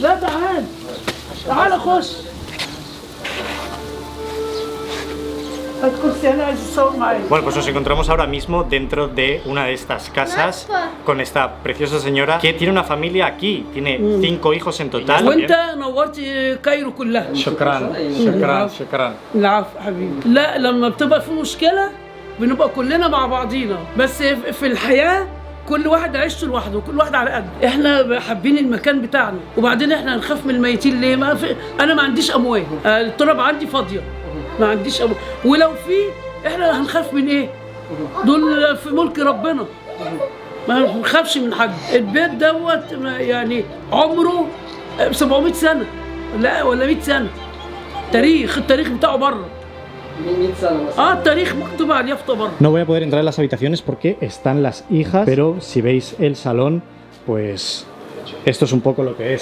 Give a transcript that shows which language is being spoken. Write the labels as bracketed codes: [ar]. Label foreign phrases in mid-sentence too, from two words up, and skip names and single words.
[es] Bueno, pues nos encontramos ahora mismo dentro de una de estas casas con esta preciosa señora que tiene una familia aquí, tiene 5 hijos en total. [ar] وانت نورت كايرو كلها. شكرا شكرا شكرا. العفو حبيبي. لا لما بتبقى في مشكلة بنبقى كلنا مع بعضينا، بس في الحياة كل واحد عيشته لوحده وكل واحد على قد. احنا حابين المكان بتاعنا، وبعدين احنا هنخاف من الميتين ليه؟ انا ما عنديش اموال، التراب عندي فاضية، ما عنديش أموال، ولو في احنا هنخاف من ايه؟ دول في ملك ربنا، ما بنخافش من حد. البيت دوت يعني عمره 700 سنة لا ولا 100 سنة. التاريخ بتاعه بره. التاريخ مكتوب على اليافطة بره. [es] No voy a poder entrar en las habitaciones porque están las hijas, pero si veis el salón, pues esto es un poco lo que es.